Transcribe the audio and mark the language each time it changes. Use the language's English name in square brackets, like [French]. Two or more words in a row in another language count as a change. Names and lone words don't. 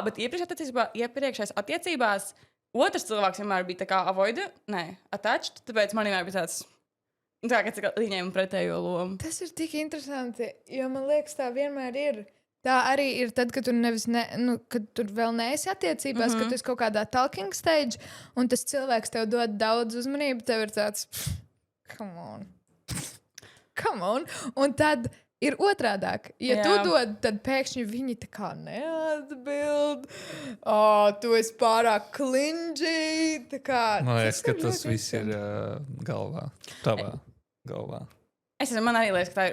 [Latvian] Bet iepriekšējās attiecībās otrs cilvēks vienmēr bija tā kā [English] avoidant, attached. [Latvian] Tāpēc man vienmēr bija tāds, tā kā viņiem pretējo lomu. Tas ir tik interesanti, jo man liekas, tā vienmēr ir. Tā arī ir tad, kad tu kad tu vēl neesi attiecībās, kad tu esi kaut kādā [English] talking stage, [Latvian] un tas cilvēks tev dod daudz uzmanību, tev ir tāds, [English] come on. [Latvian] Un tad ir otrādāk. Ja tu dod, tad pēkšņi viņi tā kā neatbild. Tu esi pārāk clingy. Man liekas, ka tas viss ir galvā. Tavā galvā. Man arī liekas, ka tā ir.